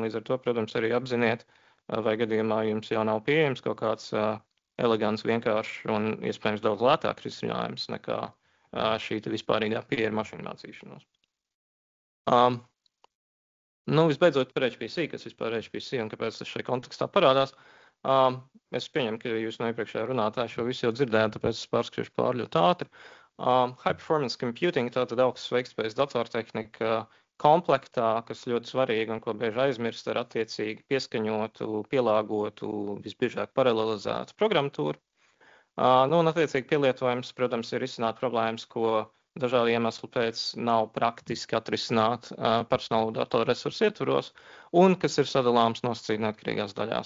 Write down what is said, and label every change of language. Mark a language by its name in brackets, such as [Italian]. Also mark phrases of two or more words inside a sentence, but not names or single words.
[Latvian] Līdz ar to, protams, arī apziniet, vai gadījumā jums jau nav pieejams kaut kāds elegants, vienkāršs un iespējams daudz lētāks risinājums nekā šī vispārīgā pieeja mašīnu mācīšanos. Visbeidzot par HPC, kas vispār ir HPC un kāpēc tas šai kontekstā parādās. Es pieņemu, ka jūs no iepriekšējā runātāja šo visu jau dzirdējāt, tāpēc es pārskriešu pāri ļoti ātri. [English] High performance computing, [Latvian] tātad augstas veiktspējas datortehnika, komplektā, kas ļoti svarīgi un ko bieži aizmirst, ar attiecīgi pieskaņotu, pielāgotu, visbiežāk paralelizētu programmatūru. Un attiecīgi pielietojums, protams, ir risināt problēmas, ko dažādu iemeslu pēc nav praktiski atrisināt personālo datoru resursu ietvaros, un kas ir sadalāms nosacīt neatkarīgās daļās.